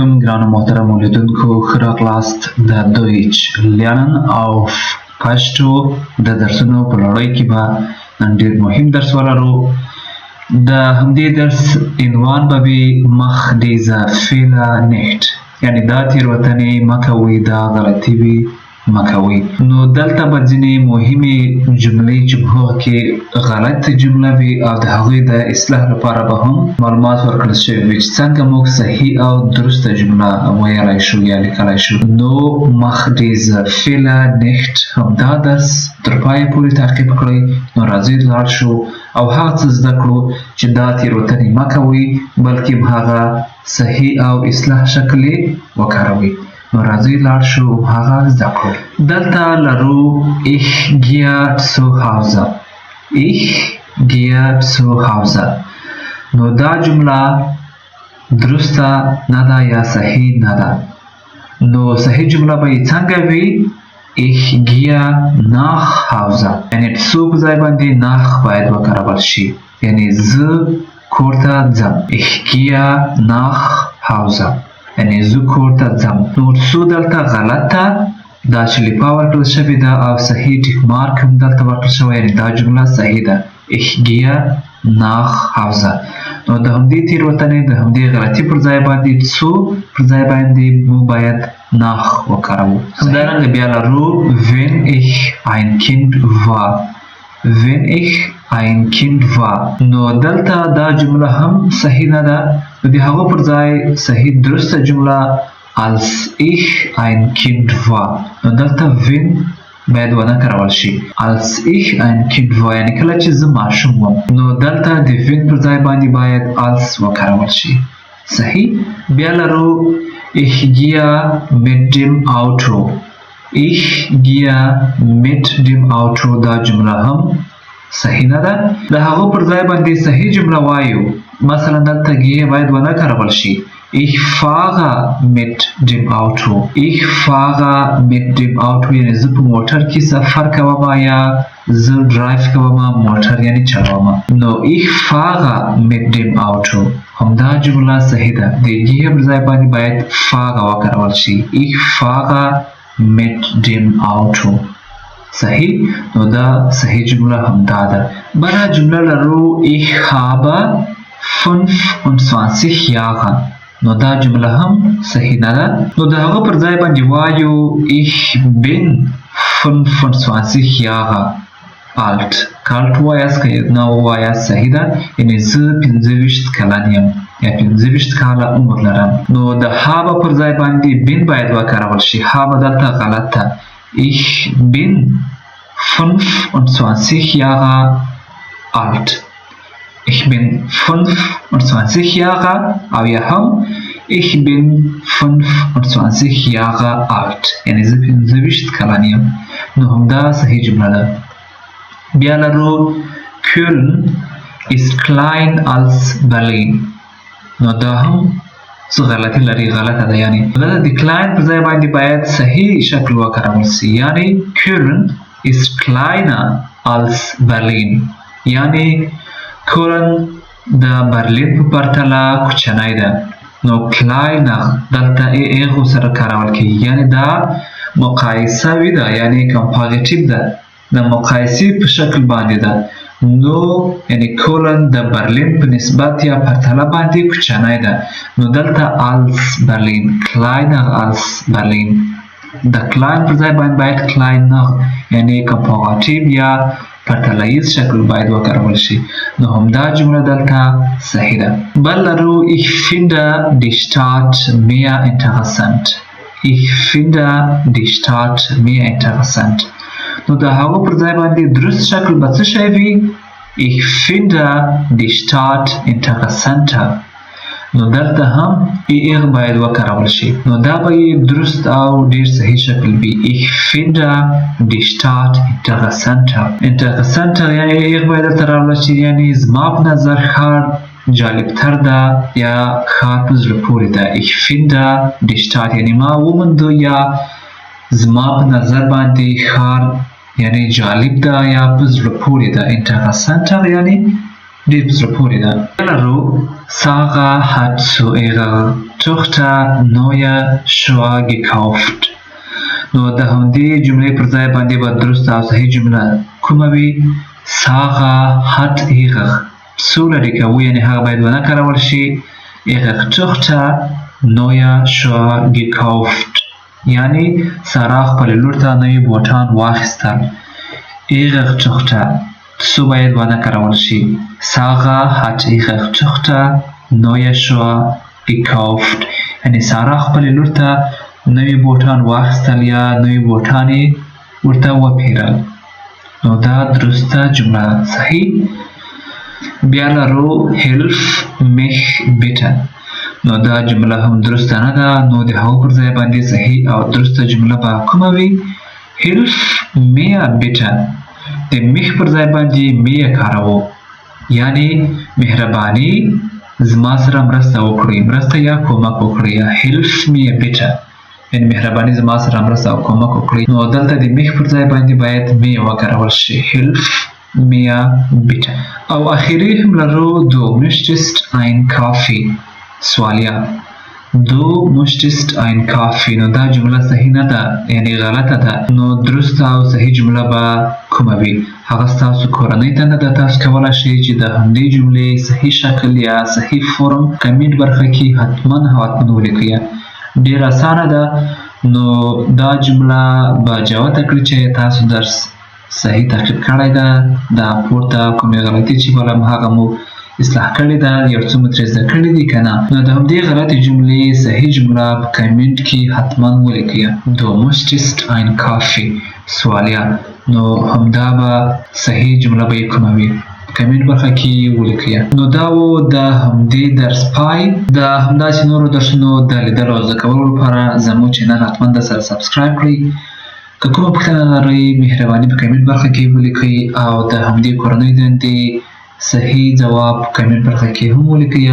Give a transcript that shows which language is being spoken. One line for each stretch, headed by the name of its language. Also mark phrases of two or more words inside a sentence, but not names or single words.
Pashto: ګرانو محترم اوریدونکو ښه راغلاست د
German: Deutsch lernen auf
Pashto: پښتو د درسونو په لړۍ کې به نن ډېر مهم درس ولرو. د همدې درس عنوان به وي
German: Mach diese Fehler nicht,
Pashto: یعنی دا تېروتنې مه کوئ، دا غلطي وي مه کوئ. نو دلته به ځینې مهمې جملې چې په هغه کې غلط جمله وي او د هغوی د اصلاح لپاره به هم معلومات ورکړل شوي وي چې څنګه موږ صحیح او درسته جمله ویلی شو یا لیکلی شو. نو
German: Mach diese Fehler nicht
Pashto: همدا درس تر پایه پورې تعقیب کړئ. نو راځئ لاړ شو او هغه څه زده کړو چې دا تېروتنې مه کوئ، بلکې هغه صحیح او اصلاح شکل یې وکاروئ. نو راځئ لاړ شو هغه زده کړو. دلته لرو
German: ich gehe zu Hause، ich gehe zu Hause.
Pashto: نو دا جمله درسته نه ده یا صحیح نه ده. نو صحیح جمله به یې څنګه وي؟
German: ich gehe nach Hause،
Pashto: یعنی zu په ځای باندې nach باید وکارول شي، یعنی زه کور ته ځم.
German: ich gehe nach Hause
Pashto: یعنی زه کور ته ځم. نو څو دلته غلطه دا چې لیپا ورکړل شوې ده او صحیح ټیک مارک هم دلته ورکړل شوی، یعنی دا جمله صحیح ده.
German: ich gehe nach Hause.
Pashto: نو د همدې تېروتنې د همدې غلطي پر ځای باندې څو پر ځای باندې موږ باید nach وکاروو. همدارنګه بیا لرو
German: wenn ich ein Kind war، wenn ich ein Kind war.
Pashto: نو دلته دا جمله هم صحیح نه ده. د هغو پر ځای صحیح درسته جمله
German: als ich ein Kind war.
Pashto: نو دلته wenn باید ونه کارول شي.
German: als ich ein Kind war
Pashto: یعنی کله چې زه ماشوم وم، نو دلته د when پر ځای باندې باید als وکارول شي. صحیح. بیا لرو
German: ich gehe mit dem Auto، ich gehe mit dem Auto.
Pashto: دا جمله هم صحیح نه ده. د هغو پر ځای باندې صحیح جمله وایو. مثلا دلته gehe باید ونه کارول شي.
German: ich fahre mit dem Auto، ich fahre mit dem Auto
Pashto: یعنی زه په موټر کې سفر کوم یا زه ډرایو کوم، موټر یعنی چلوم. نو
German: ich fahre mit dem Auto
Pashto: همدا جمله صحیح ده. د gehe پر ځای باندې باید fahre وکارول شي.
German: ich fahre mit dem Auto.
Pashto: صحیح. نو دا صحیح جمله همدا ده. بله جمله لرو
German: ich habe 25 Jahre.
Pashto: نو دا جمله هم صحیح نه ده. نو د هغه پر ځای باندې وایو
German: ich bin 25 Jahre alt.
Pashto: کالت وایاست که نه وایاست صحیح ده، یعنی زه 25 کلن یم یا 25 کاله عمر لرم. نو د habe پر ځای باندې bin باید وکارول شي. habe دلته غلط ده.
German: ich bin 25 Jahre alt. ich bin 25 Jahre
Pashto: او یا هم
German: ich bin 25 Jahre alt
Pashto: یعنی زه 25 کلن یم. نو همدا صحیح جمله ده. بیا لرو
German: Köln ist klein als Berlin.
Pashto: نو دا هم څه غلطي لري، غلطه ده. یعنی دلته د klein پر ځای باندې باید صحیح شکل وکارول شي، یعنی
German: Köln ist kleiner als Berlin
Pashto: یعنی کولن د برلین په پرتله کوچنی ده. نو kleiner دلته ایغو سره کارول کیږي، یعنی دا مقایسوي ده، یعنی کمپاریټیو ده، د مقایسې په شکل باندې ده. نو یعنی کولن د برلین په نسبت یا پرتله باندې کوچنی ده. نو دلته
German: als Berlin، kleiner als Berlin.
Pashto: د klein پر ځای باید kleiner یعنی کمپاریټیو یا پرتله‌ییز شکل باید وکارول شي. نو همدا جمله دلته صحیح ده. بل لرو
German: ich finde die Stadt mehr interessant، ich finde die Stadt mehr interessant.
Pashto: نو د هغو پر ځای باندې درست شکل به څه شی وي؟
German: ich finde die Stadt interessanter.
Pashto: نو دلته هم ایغ باید وکارول شي. نو دا به درست او ډیر صحیح شکل وي.
German: ich finde die Stadt interessanter.
Pashto: interessanter یعنی ایغ باید درته راوړل شي، یعنی زما په نظر ښار جالبتر ده یا ښار په زړه پورې ده.
German: ich finde die Stadt
Pashto: یعنی ما وموندو یا زما په نظر باندې ښار یعنی جالب ده یا په زړه پورې ده. interessanter یعنی ډېر په زړه پورې ده.
German: لرو Sarah hat zu ihrer Tochter neue Schuhe gekauft.
Pashto: نو د همدې جملې پر ځای باندې به درسته او صحیح جمله کومه وي؟
German: Sarah hat ihre
Pashto: څو لرې کوو یعنې هغه باید ونه کارول شي.
German: ihre Tochter neue Schuhe gekauft
Pashto: یعنې سارا خپلې لور ته نوي بوټان واخیستل.
German: ihre Tochter
Pashto: څو باید ونه کارول شي.
German: Sarah hat ihre Tochter neue Schuhe gekauft
Pashto: یعنې سارا خپلې لور ته نوي بوټان واخیستل یا نوي بوټان یې ورته وپیرل. نو دا درسته جمله صحیح. بیا لرو
German: hilf mich bitte.
Pashto: نو دا جمله هم درسته نه ده. نو د هغو پر ځای باندې صحیح او درسته جمله به کومه وي؟
German: hilf mir bitte.
Pashto: د mich پر ځای باندې mir کاروو یعنې مهرباني زما سره مرسته وکړئ، مرسته یا کومک وکړئ. یا
German: hilf mir bitte
Pashto: یعنې مهرباني زما سره مرسته او کومک وکړئ. نو دلته د mich پر ځای باندې باید mir وکارول شي.
German: hilf mir bitte.
Pashto: او اخیری هم لرو
German: du möchtest ein Kaffee. سوالیه du möchtest ein Kaffee.
Pashto: نو دا جمله صحیح نه ده یعنې غلطه ده. نو درسته او صحیح جمله به کومه وي؟ هغه ستاسو کورنۍ دنده ده. تاسو کولی شئ چې د همدې جملې صحیح شکل یا صحیح فرم کمنټ برخه کې حتما ولیکئ. ډېر اسانه ده. نو دا جمله به جوته کړي چې تاسو درس صحیح تعقیب کړی ده. دا پورته کومې غلطي چې بله هغه مو اصلاح کړې ده، یو څه مو ترې زده کړي دي که نه. نو د همدې غلطې جملې صحیح جمله په کمنټ کې حتما ولیکئ.
German: du möchtest ein Kaffee.
Pashto: سوالیه نو همدا به صحیح جمله به یې کومه وي؟ کمنټ برخه کې ولیکئ. نو دا و د همدې درس پای. د همداسې نورو درسونو د لیدلو او زده کولو لپاره زموږ چینل حتما درسره سبسکرایب کړئ. که کومه پوښتنه لرئ مهرباني په کمنټ برخه کې ولیکئ او د همدې کورنۍ دندې صحیح ځواب کمنټ برخه کې هم ولیکئ.